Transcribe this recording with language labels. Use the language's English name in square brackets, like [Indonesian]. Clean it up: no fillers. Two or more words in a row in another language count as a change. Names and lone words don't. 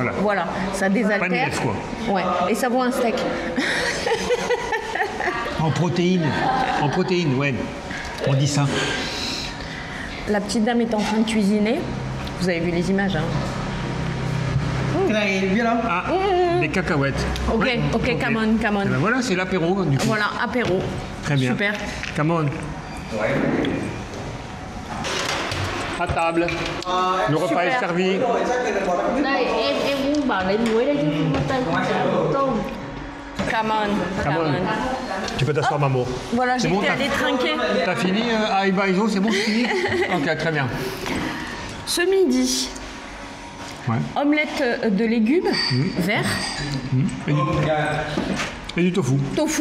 [French] Voilà, ça désaltère. Pas de lèvres, quoi. Ouais, et ça vaut un steak. En protéines, ouais. On dit ça. La petite dame est en train de cuisiner. Vous avez vu les images, hein. [Vietnamese] Cái này biết không? [French] Ah, des cacahuètes. Ok, Ouais, [English] ok, come on, come [French] Eh ben [English] on. [French] voilà, c'est l'apéro du coup. Voilà, apéro. Très bien. Super. [English] Come on. [French] À table. Le repas est servi. [Vietnamese] Đây em muốn bảo lấy muối đây chứ không có tay không chả có tôm. [English] Come on, come Come on. on. [French] Tu peux t'asseoir, Mamo. Voilà, C'est j'étais bon, t'as- allée trinquer. T'as fini, Iso, c'est bon, c'est fini. Ok, très bien. Ce midi, Ouais. omelette de légumes verts, Et du tofu, tofu,